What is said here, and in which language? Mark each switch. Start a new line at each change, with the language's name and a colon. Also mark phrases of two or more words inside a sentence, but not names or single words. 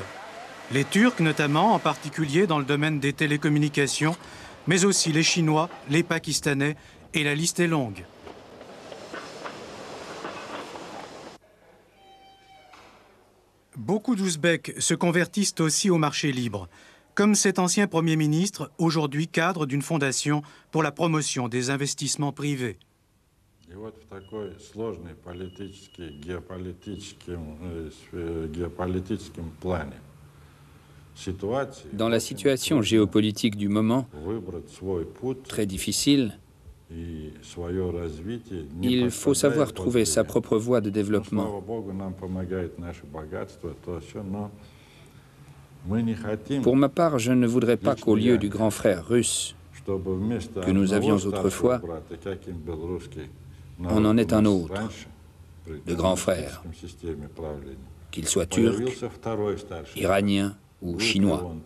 French: Les Turcs notamment, en particulier dans le domaine des télécommunications, mais aussi les Chinois, les Pakistanais, et la liste est longue. Beaucoup d'Ouzbeks se convertissent aussi au marché libre, comme cet ancien Premier ministre, aujourd'hui cadre d'une fondation pour la promotion des investissements privés.
Russian: И вот в такой сложной геополитическом плане
French: dans la situation géopolitique du moment, très difficile, il faut savoir trouver sa propre voie de développement. Pour ma part, je ne voudrais pas qu'au lieu du grand frère russe que nous avions autrefois, on en ait un autre, de grand frère, qu'il soit turc, iranien ou chinois.